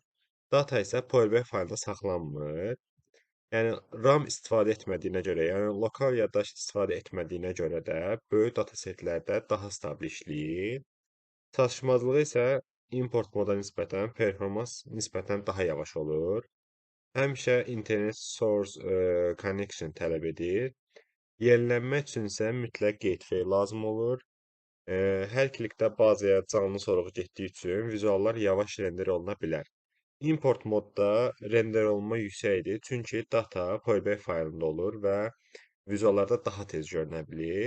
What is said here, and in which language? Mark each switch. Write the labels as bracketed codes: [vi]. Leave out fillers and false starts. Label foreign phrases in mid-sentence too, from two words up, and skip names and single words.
[az] Data isə Power BI faylında saxlanmır. Yəni RAM istifadə etmədiyinə görə, yəni lokal yaddaş istifadə etmədiyinə görə də böyük [en] data setlərdə [az] daha stabil işləyir. Çatışmazlığı isə import moda nisbətən performans nisbətən daha yavaş olur. Həmişə [en] internet source connection [az] tələb edir. Yenilənmək üçün isə mütləq gateway lazım olur. Hər klikdə bazaya canlı sorğu getdiyi üçün vizuallar yavaş render oluna bilər. Import modda render olunma yüksəkdir, çünki data Power BI faylında olur və vizuallarda daha tez görünə bilir.